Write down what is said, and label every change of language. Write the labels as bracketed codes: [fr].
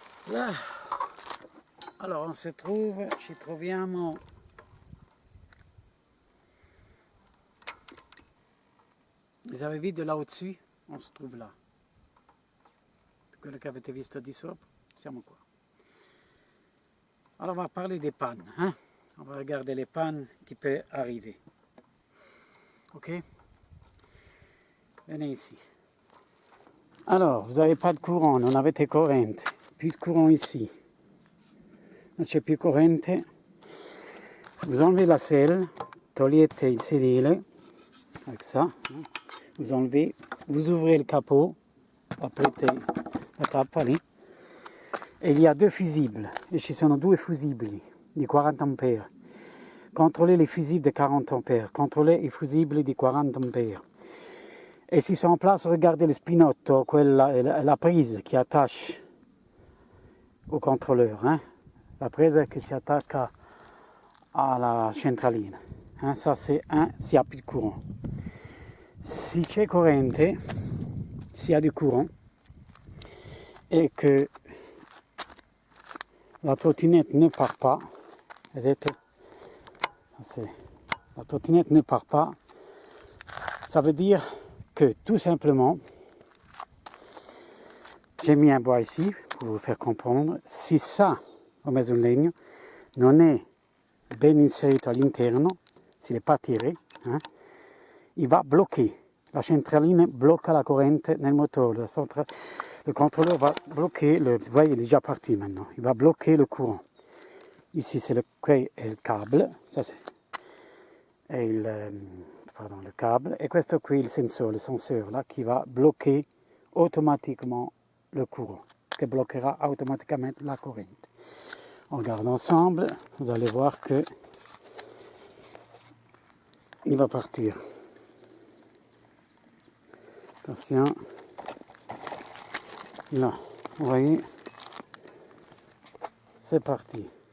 [fr] Là, alors on se trouve, [it] ci troviamo [fr] vous avez vu de là au-dessus, on se trouve là. [it] Quello che avete visto di sopra, siamo qua. [fr] Alors on va parler des pannes, on va regarder les pannes qui peuvent arriver. Ok? Venez ici. Alors, vous n'avez pas de courant, [it] non avete corrente, [fr] plus de courant ici. [it] Non c'è più corrente. [fr] Vous enlevez la selle, [it] togliete il sedile, [fr] avec ça. Vous enlevez, vous ouvrez le capot, [it] aprite la tappa lì. E [fr] il y a deux fusibles, [it] e ci sono due fusibili di 40 ampere. [fr] Contrôlez les fusibles de 40 ampere, contrôlez [it] i fusibili di 40 ampere. [fr] Et s'ils sont en place, regardez le spinotto, la prise qui attache au contrôleur, la prise qui s'attaque à la centralina. Ça c'est s'il n'y a plus de courant. [it] Si c'è corrente, [fr] s'il y a du courant, et que la trottinette ne part pas, [it] vedete, [fr] la trottinette ne part pas, Ça veut dire que tout simplement, j'ai mis un bois ici pour vous faire comprendre, si ça, [it] ho messo un legno, non è ben inserito all'interno, [fr] s'il n'est pas tiré, il va bloquer. [it] La centralina blocca la corrente nel motore. [fr] Le contrôleur va bloquer, vous voyez, il est déjà parti maintenant, il va bloquer le courant. Ici, qui è il câble, ça è le câble, et [it] questo qui è il sensore [fr] là, qui va bloquer automatiquement le courant, qui bloquera automatiquement la corrente. On regarde ensemble, vous allez voir que il va partir. Attention, là, vous voyez, c'est parti.